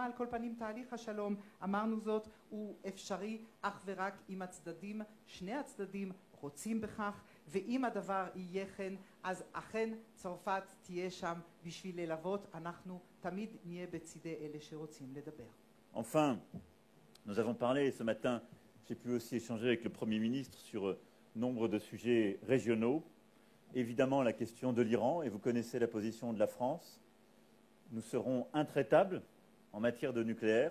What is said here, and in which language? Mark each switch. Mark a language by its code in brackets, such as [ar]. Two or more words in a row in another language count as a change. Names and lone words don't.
[he] על כל פנים תהליך השלום, אמרנו זאת, הוא אפשרי אך ורק אם הצדדים, שני הצדדים, רוצים בכך, ואם הדבר יהיה כן, אז אכן צרפת תהיה שם בשביל ללוות. אנחנו תמיד נהיה בצדי אלה שרוצים לדבר. [fr] Enfin, nous avons parlé ce matin, j'ai pu aussi échanger avec le Premier ministre sur nombre de sujets régionaux. Évidemment la question de l'Iran, et vous connaissez la position de la France. Nous serons intraitables en matière de nucléaire.